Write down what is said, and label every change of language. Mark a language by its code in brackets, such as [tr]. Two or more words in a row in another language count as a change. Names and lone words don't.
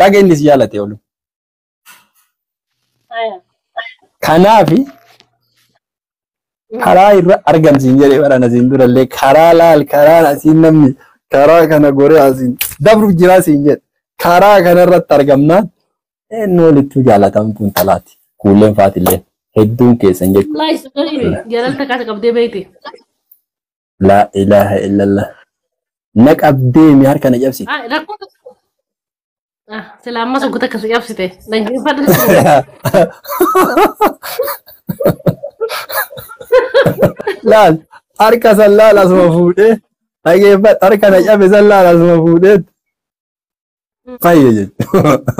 [om] Haga inni si jaalate oluu. Kanaafi karaa irra argamsiin jedhee barana asiin durallee karaa laal karaan asiin namni karaa kana goree asiin dabruuf jiraa siin jedhe karaa kanarratti argamnaan eenyu walittuu jaalatamtuun talaati. Kuulleen faatillee hedduun keessan jechuudha. Jaalalta kaasa qabdee beekti. [ar] لا إله إلا الله. [om] Na qabdee mi harka na cabsi. Sila amma soggoota akkasii cabsite. Laal harka san laal asuma fuudhee dhageeffadhu harka na cabe san laal asuma fuudhee fayya jechuudha.